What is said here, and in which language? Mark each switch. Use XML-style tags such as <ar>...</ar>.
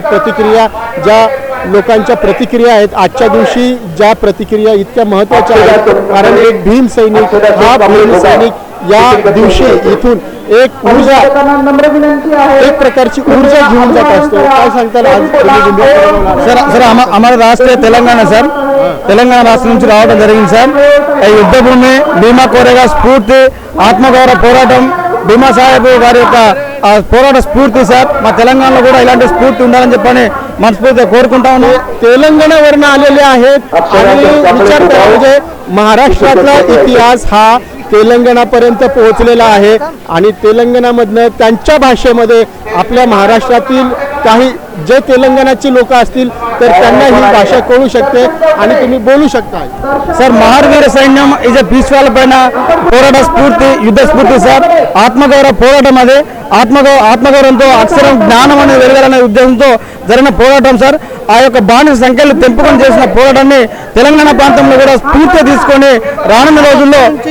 <mr>प्रतिक्रिया ज्या लोकांच्या प्रतिक्रिया आहेत आजच्या दिवशी ज्या प्रतिक्रिया इतक्या महत्त्वाच्या आहेत कारण एक भीम सैनिक हा भीम सैनिक या दिवशी इथून एक ऊर्जा एक प्रकारची ऊर्जा घेऊन जात असतो। काय सांगताल आज?</mr> <hi>सर हमारा राष्ट्र तेलंगाना सर,</hi> <te>తెలంగాణ రాష్ట్రం నుంచి రావడం జరిగింది సార్। ఈ యుద్ధ భూమి భీమా కోరేగావ్ స్ఫూర్తి ఆత్మగౌరవ పోరాటం భీమా సాహెబ్ గారి యొక్క పోరాట స్ఫూర్తి సార్। మా తెలంగాణలో కూడా ఇలాంటి స్ఫూర్తి ఉండాలని చెప్పని మనస్ఫూర్తిగా కోరుకుంటా ఉన్నాం।</te> <mr>तेलंगणावरून आलेले आहेत आणि विचार करा म्हणजे महाराष्ट्रातला इतिहास हा तेलंगणापर्यंत पोहोचलेला आहे आणि तेलंगणामधनं त्यांच्या भाषेमध्ये आपल्या महाराष्ट्रातील काही जे तेलंगणाचे लोक असतील तर त्यांना ही भाषा कळू शकते आणि तुम्ही बोलू शकता।</mr> <te>సార్ మహావీర సైన్యం ఇస్ ఎ పీస్ పైన పోరాట స్ఫూర్తి యుద్ధ స్ఫూర్తి సార్। ఆత్మగౌరవ పోరాటం అదే ఆత్మగౌరవంతో అక్షరం జ్ఞానం అనేది వెలగాలనే ఉద్దేశంతో జరిగిన పోరాటం సార్। ఆ యొక్క బానిస సంఖ్యలు తెంపుకొని చేసిన పోరాటాన్ని తెలంగాణ ప్రాంతంలో కూడా స్ఫూర్తి తీసుకొని రానున్న రోజుల్లో</te>